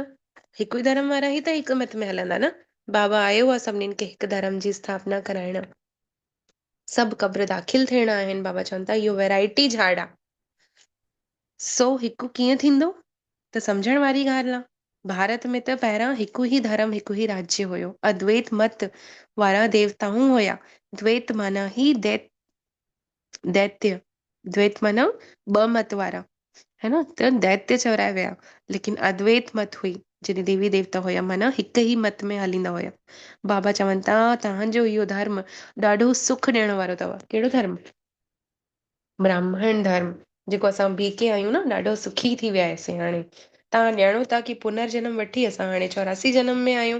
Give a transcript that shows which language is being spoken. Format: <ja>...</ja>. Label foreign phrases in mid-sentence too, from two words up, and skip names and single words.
<sd>हिकु ई धर्म वारा ई त हिक मत में हलंदा न। बाबा आयो आहे सभिनीनि खे हिक धर्म जी स्थापना कराइण। सभु क़ब्र दाख़िल थियणा आहिनि। बाबा चवनि था इहो वैरायटी झाड़ आहे। सो हिकु कीअं थींदो त सम्झण वारी ॻाल्हि आहे। भारत में त पहिरां हिकु ई धर्म हिकु ई राज्य हुयो। अद्वैत मत वारा देवताऊं हुया। द्वैत माना ही दैत्य। द्वैत माना ॿ मत वारा, है न, त दैत्य चवराया विया। लेकिन अद्वैत मत हुई जॾहिं देवी देवता हुया, माना हिक ई मत में हलींदा हुया। बाबा चवनि था तव्हांजो इहो धर्म ॾाढो सुख ॾियण वारो अथव। कहिड़ो धर्म? ब्राह्मण धर्म, जेको असां बीके आहियूं न, ॾाढो सुखी थी वियासीं हाणे। तव्हां ॼाणो था की पुनर्जन्म वठी असां हाणे 84 जन्म में आहियूं।</sd>